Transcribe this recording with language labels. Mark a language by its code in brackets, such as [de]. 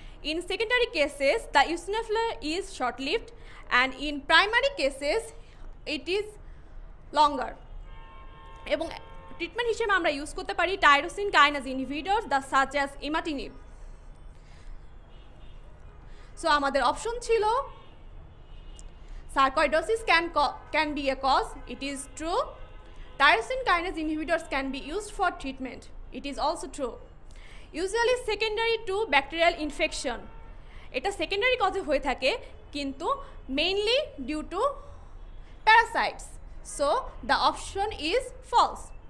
[en] In secondary cases, the eosinophilia is short-lived, and in primary cases, it is longer. [bn] এবং treatment হিসেবে আমরা use করতে পারি tyrosine কাইনাজ inhibitors the such as imatinib. So আমাদের option ছিল [en] sarcoidosis can be a cause, it is true. Tyrosine kinase inhibitors can be used for treatment, it is also true. Usually secondary to bacterial infection, [bn] এটা secondary কজে হয়ে থাকে কিন্তু [en] Mainly due to parasites, so the option is false.